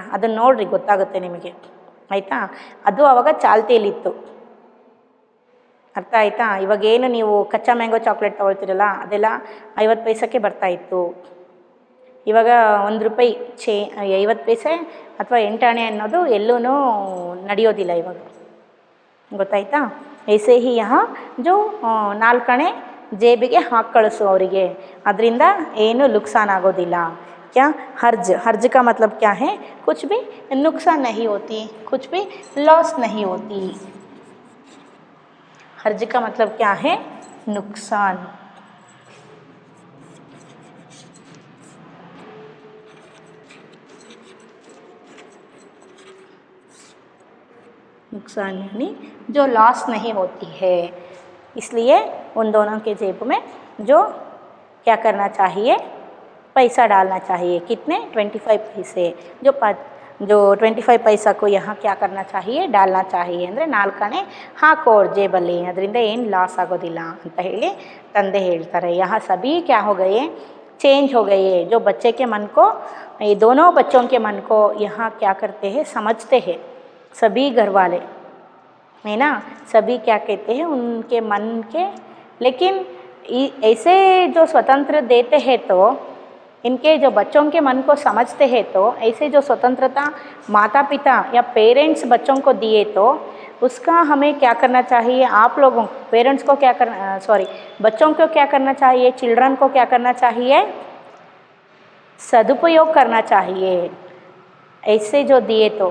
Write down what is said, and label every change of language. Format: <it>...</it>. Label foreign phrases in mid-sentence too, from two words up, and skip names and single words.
<kn>ಅದನ್ನು ನೋಡಿರಿ, ಗೊತ್ತಾಗುತ್ತೆ ನಿಮಗೆ, ಆಯಿತಾ. ಅದು ಆವಾಗ ಚಾಲ್ತಿಯಲ್ಲಿತ್ತು, ಅರ್ಥ ಆಯಿತಾ. ಇವಾಗೇನು ನೀವು ಕಚ್ಚಾ ಮ್ಯಾಂಗೋ ಚಾಕ್ಲೇಟ್ ತೊಗೊಳ್ತೀರಲ್ಲ, ಅದೆಲ್ಲ 50 ಪೈಸಕ್ಕೆ ಬರ್ತಾಯಿತ್ತು. ಇವಾಗ 1 ರೂಪಾಯಿ 50 ಪೈಸೆ ಅಥವಾ 8 ಆಣೆ ಅನ್ನೋದು ಎಲ್ಲೂ ನಡೆಯೋದಿಲ್ಲ ಇವಾಗ, ಗೊತ್ತಾಯ್ತಾ.</kn> <hi>ऐसे ही यहाँ जो</hi> <kn>4 ಆಣೆ ಜೇಬಿಗೆ ಹಾಕಿ ಕಳಿಸು ಅವರಿಗೆ, ಅದರಿಂದ ಏನು ನುಕ್ಸಾನ್ ಆಗೋದಿಲ್ಲ.</kn> <hi>क्या हर्ज का मतलब क्या है, कुछ भी नुकसान नहीं होती, कुछ भी लॉस नहीं होती. हर्ज का मतलब क्या है, नुकसान. नुकसान यानी जो लॉस नहीं होती है, इसलिए उन दोनों के जेब में जो क्या करना चाहिए, पैसा डालना चाहिए। कितने? 25 पैसे। जो 25 पैसा को यहाँ क्या करना चाहिए, डालना चाहिए</hi> <kn>ಅಂದರೆ 4 ಹಾಕೋರ್ ಜೇಬಲ್ಲಿ, ಅದರಿಂದ ಏನು ಲಾಸ್ ಆಗೋದಿಲ್ಲ ಅಂತ ಹೇಳಿ ತಂದೆ ಹೇಳ್ತಾರೆ।</kn> <hi>यहाँ सभी क्या हो गए, चेंज हो गए। जो बच्चे के मन को, ये दोनों बच्चों के मन को यहाँ क्या करते हैं, समझते हैं सभी घर वाले, है ना। सभी क्या कहते हैं उनके मन के, लेकिन ऐसे जो स्वतंत्र देते हैं तो इनके जो बच्चों के मन को समझते हैं, तो ऐसे जो स्वतंत्रता माता पिता या पेरेंट्स बच्चों को दिए तो उसका हमें क्या करना चाहिए, आप लोगों पेरेंट्स को क्या करना, बच्चों को क्या करना चाहिए, चिल्ड्रन को क्या करना चाहिए, सदुपयोग करना चाहिए ऐसे जो दिए तो।</hi>